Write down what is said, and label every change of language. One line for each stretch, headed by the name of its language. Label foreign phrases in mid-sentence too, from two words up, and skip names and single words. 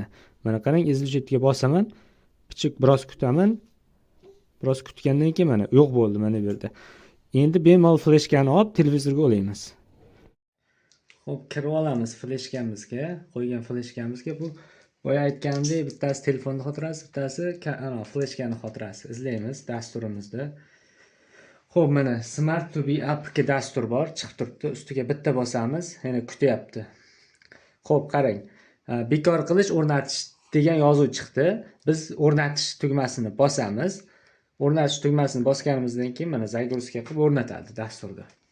Uzbek: Mana qarang, izluvchitga bosaman, biroz kutaman. Biroz kutgandan keyin mana yo'q bo'ldi mana bu yerda. Endi bemalol fleshkani olib televizorga ulaymiz. Xo'p, kirib olamiz fleshkamizga, qo'ygan fleshkamizga. Bu boya aytganimdek, bittasi telefonni xotirasi, bittasi fleshkani xotirasi. Izlaymiz dasturimizda. Xo'p, mana Smart to be APK dastur bor, chiqib turibdi. Ustiga bitta bosamiz, yana kutyapti. Xo'p, qarang. Bekor qilish, o'rnatish degan yozuv chiqdi. Biz o'rnatish tugmasini bosamiz. O'rnatish tugmasini bosganimizdan keyin mana загрузка qilib o'rnatadi dasturda.